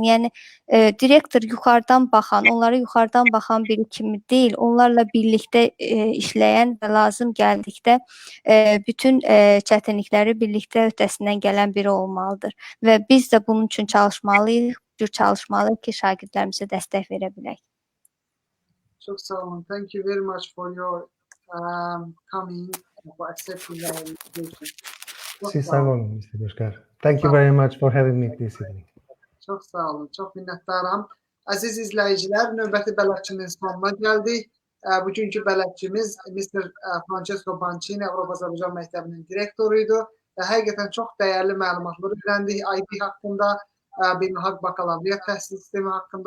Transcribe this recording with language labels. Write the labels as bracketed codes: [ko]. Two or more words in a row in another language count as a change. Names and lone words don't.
[az] Yəni direktor yuxarıdan baxan, onlara yuxarıdan baxan biri kimi deyil, onlarla birlikdə işləyən və lazım gəldikdə bütün çətinlikləri birlikdə öhdəsindən gələn biri olmalıdır. Və biz də bunun üçün çalışmalıyıq, çalışmalıyıq ki, şagirdlərimizə dəstək verə bilək. Çok sağ olun. [en] Thank you very much for your coming, for accepting our invitation. [az] Siz sağ olun, Mr. Qoşqar. [en] Thank you very much for having me this evening. [az] Çox sağ olun. Çox minnətdaram. Əziz izləyicilər, növbəti bələdçinin sonuna gəldik. Bugünkü bələdçimiz Mr. Françesko Bançini, Avropa Azərbaycan Məktəbinin direktoruydu. Həqiqətən çox dəyərli məlumatlar öyrəndik ID haqqında, Beynəlxalq Bakalavriat təhsil sistemi haqqında.